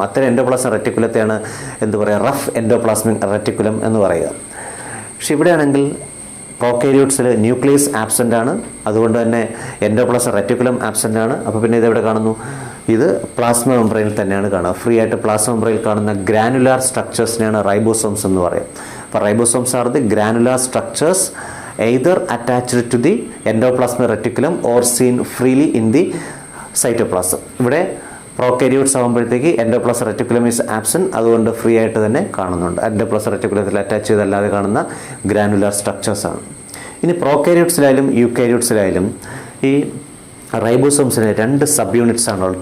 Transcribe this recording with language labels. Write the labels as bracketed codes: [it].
[ml] അത്തരം എൻഡോപ്ലാസ്മിക് റെറ്റിക്കുലത്തെയാണ് എന്ത് പറയുക, റഫ് എൻഡോപ്ലാസ്മിക് റെറ്റിക്കുലം എന്ന് പറയുക. പക്ഷെ ഇവിടെയാണെങ്കിൽ പ്രോകാരിയോട്സിൽ ന്യൂക്ലിയസ് ആബ്സെൻ്റ് ആണ്, അതുകൊണ്ട് തന്നെ എൻഡോപ്ലാസ്മിക് റെറ്റിക്കുലം ആബ്സെൻ്റ് ആണ്. അപ്പോൾ പിന്നെ ഇതെവിടെ കാണുന്നു, ഇത് പ്ലാസ്മ മെംബ്രെയിനിൽ തന്നെയാണ് കാണുക. ഫ്രീ ആയിട്ട് പ്ലാസ്മ മെംബ്രെയിനിൽ കാണുന്ന ഗ്രാനുലാർ സ്ട്രക്ചേഴ്സിനെയാണ് റൈബോസോംസ് എന്ന് പറയും. [en] അപ്പോൾ ribosomes are the granular structures either attached to the endoplasmic reticulum or seen freely in the cytoplasm. [ml] ഇവിടെ പ്രോകാരിയോട്സ് ആകുമ്പോഴത്തേക്ക് [en] endoplasmic reticulum is absent, [ml] അതുകൊണ്ട് ഫ്രീ ആയിട്ട് തന്നെ കാണുന്നുണ്ട്. എൻഡോപ്ലാസ്മിക് റെറ്റിക്കുലത്തിൽ അറ്റാച്ച് ചെയ്തല്ലാതെ കാണുന്ന ഗ്രാനുലാർ സ്ട്രക്ചേഴ്സ് ആണ്. ഇനി പ്രോകാരിയോട്സിലായാലും യൂക്കാരിയോട്സിലായാലും ഈ റൈബോസോംസിന് 2 സബ് യൂണിറ്റ്സ് ആണുള്ളത്.